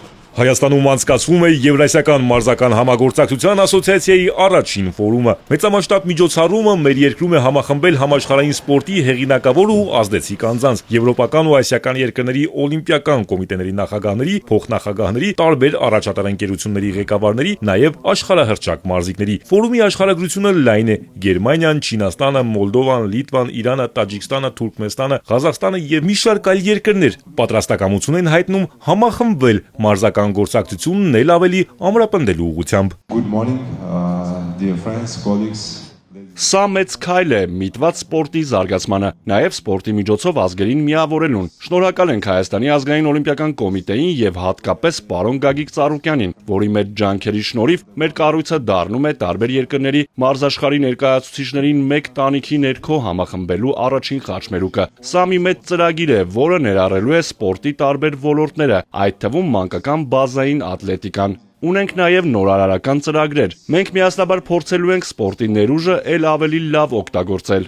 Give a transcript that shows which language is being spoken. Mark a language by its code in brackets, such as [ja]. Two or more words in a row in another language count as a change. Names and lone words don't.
[hy] Հայաստանում անցկացվում է Եվրասիական մարզական համագործակցության ասոցիացիայի առաջին ֆորումը։ Մեծամասշտաբ միջոցառումը մեր երկրում է համախմբել համաշխարհային սպորտի հեղինակավոր ու ազդեցիկ անձանց, եվրոպական ու ասիական երկրների օլիմպիական կոմիտեների նախագահների, փոխնախագահների, տարբեր առաջատար ընկերությունների ղեկավարների, նաև աշխարհահռչակ մարզիկների։ Ֆորումի աշխարհագրությունը լայն է. Գերմանիան, Չինաստանը, Մոլդովան, Լիտվան, Իրանը, Տաջիկստանը, Թուրքմենստանը, Ղազախստանը եւ մի շարք այլ երկրներ պատրաստակամություն են հայտնում համախմբվել մարզական գործակցությունն էլ ավելի ամրապնդելու ուղղությամբ։ [en] Good morning, dear friends, colleagues. [hy] Սա մեծ քայլ է միտված սպորտի զարգացմանը, նաև սպորտի միջոցով ազգերին միավորելուն։ Շնորհակալ ենք Հայաստանի ազգային օլիմպիական կոմիտեին եւ հատկապես պարոն Գագիկ Ծառուկյանին, որի մեծ ջանքերի շնորհիվ մեր կառույցը դառնում է տարբեր երկրների մարզաշխարհի ներկայացուցիչներին մեկ տանիքի ներքո համախմբելու առաջին խաչմերուկը։ Սա մի մեծ ծրագիր է, որը ներառելու է սպորտի տարբեր ոլորտները, այդ թվում մանկական բազային ատլետիկան։ Ունենք նաև նորարարական ծրագրեր։ Մենք միասնաբար փորձելու ենք սպորտի ներուժը ել ավելի լավ օգտագործել։